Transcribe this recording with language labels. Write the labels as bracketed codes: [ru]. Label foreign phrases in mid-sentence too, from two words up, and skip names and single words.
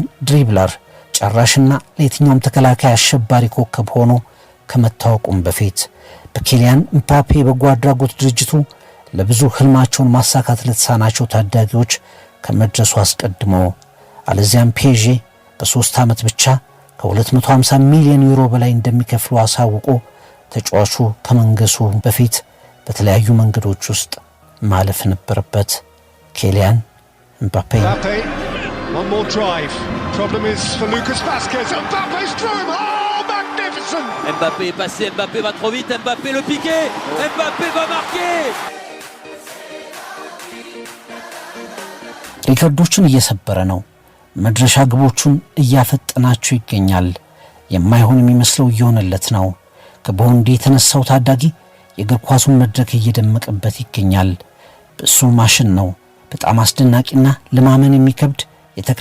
[am] ድሪብለር፣ ጨራሽና ለየትኛውም ተከላካይ አሸባሪ ኮከብ ሆኖ ከመታወቁም በፊት በኬሊያን ምባፔ በጎ አድራጎት ድርጅቱ ለብዙ ህልማቸውን ማሳካት ለተሳናቸው ታዳጊዎች ከመድረሱ አስቀድሞ አለዚያም ፔዤ በ3 ዓመት ብቻ ከ250 ሚሊዮን ዩሮ በላይ እንደሚከፍሉ አሳውቆ ተጫዋቹ ከመንገሱ በፊት በተለያዩ መንገዶች ውስጥ ማለፍ ነበረበት። ኬሊያን ምባፔ [en] One more drive. Problem is for Lucas Vazquez. Mbappe's through. Oh, magnificent. Henderson. [fr] Mbappé est passé, Mbappé va trop vite, Mbappé le piqué, Mbappé va marquer. [am] ሪከርዶችን እየሰበረ ነው። መድረሻ ግቦቹን እያፈጠናቸው ይገኛል። የማይሆን የሚመስለው እየሆነለት ነው። ከቦንዲ የተነሳው ታዳጊ የእግር ኳሱን መድረክ እየደመቀበት ይገኛል። በሱ ማሽን ነው። በጣም አስደናቂና ለማመን የሚከብድ የተክለ